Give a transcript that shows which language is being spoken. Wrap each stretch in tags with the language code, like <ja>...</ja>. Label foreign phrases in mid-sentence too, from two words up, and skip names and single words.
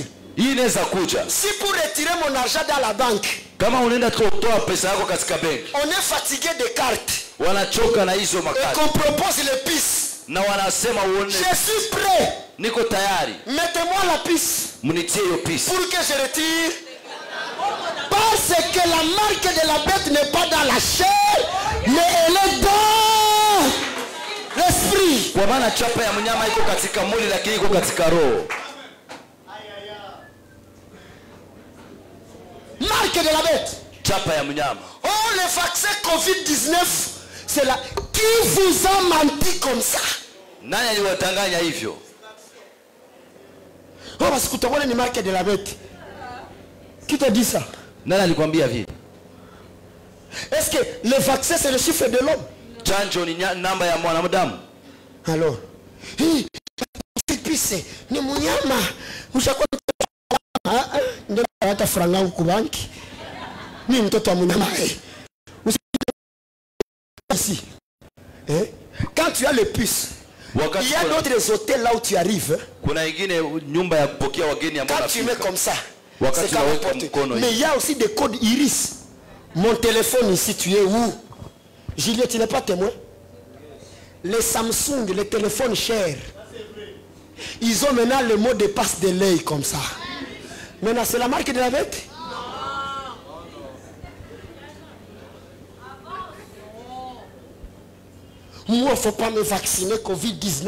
<fr>Si pour retirer mon argent dans la banque, on est fatigué des cartes et qu'on propose les pistes, je suis prêt. Mettez-moi la piste pour que je retire. Parce c'est que la marque de la bête n'est pas dans la chair, mais elle est dans l'esprit.</fr> <sw>Kwa maana chapa ya mnyama iko katika mwili lakini iko katika roho.</sw> <fr>Marque de la bête.</fr> <sw>Chapa ya mnyama.</sw> <fr>Oh, le vaccin Covid-19, c'est là. Qui vous a menti comme ça?</fr> <sw>Nani aliwatanganya hivyo?</sw> <fr>Oh, parce que tu vois les marques de la bête. Qui t'a dit ça?</fr> <sw>Nani alikwambia vile?</sw> <fr>Est-ce que le vaccin c'est le chiffre de l'homme?</fr> <sw>Chanjo ni namba ya mwanadamu. Alors, ni munyama. Ushakuwa ndio hata franga huko banki. Ni mtoto wa munyama.</sw> <fr>Ici. Quand tu as le puce, il y a d'autres hôtels là où tu arrives.</fr> <sw>Kuna ingine nyumba ya kupokea wageni ambao</sw> <fr>quand tu mets comme ça,</fr> <sw>wakati unaweka mkono.</sw> <fr>Mais il y a aussi des codes iris. Mon téléphone ici, tu es où? Juliette, tu n'es pas témoin. Les Samsung, les téléphones chers, ils ont maintenant le mot de passe de l'œil comme ça. Maintenant, c'est la marque de la bête? Moi, il ne faut pas me vacciner Covid-19.</fr>